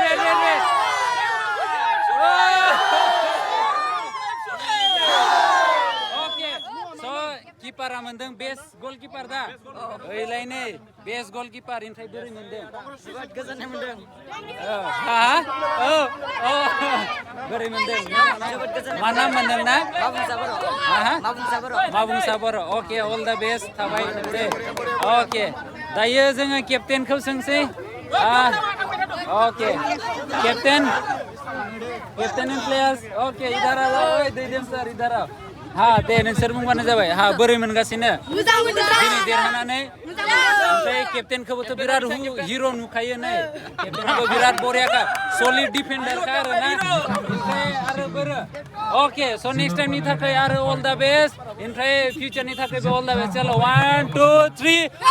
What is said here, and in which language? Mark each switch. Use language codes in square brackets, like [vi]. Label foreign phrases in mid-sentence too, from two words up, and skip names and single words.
[brx] किपारा मोनदों [en] best goalkeeper [brx] दा ओइलाय नै [en] best goalkeeper [brx] ओमफ्राय बोरै मोनदों जोबोद गोजोननाय मोनदों बोरै मोनदों मा नाम मोनदों ना माबुंसा बर' अके [en] all the best [brx] थाबाय दे अके दायो जोङो केप्टेनखौ सोंसै [en] okay captain and players [hi] ओके इधर आ जाओ [brx] दैदेम सर [hi] इधर आ हाँ [brx] दे नोंसोर बुंबानो जाबाय हाँ बोरै मोनगासिनो दिनै देरहानानै ओमफ्राय केप्टेनखौबोथ' बिराद हिर' नुखायो नै केप्टेनखौ बिराद बरियाखा सलिड डिफेन्डारखा आरोना ओमफ्राय आरो बोरो ओके स' नेक्स्ट टाइमनि थाखाय आरो [en] all the best [brx] ओमफ्राय फिउचारनि थाखायबो [en] all the best [brx] चलो 1 2 3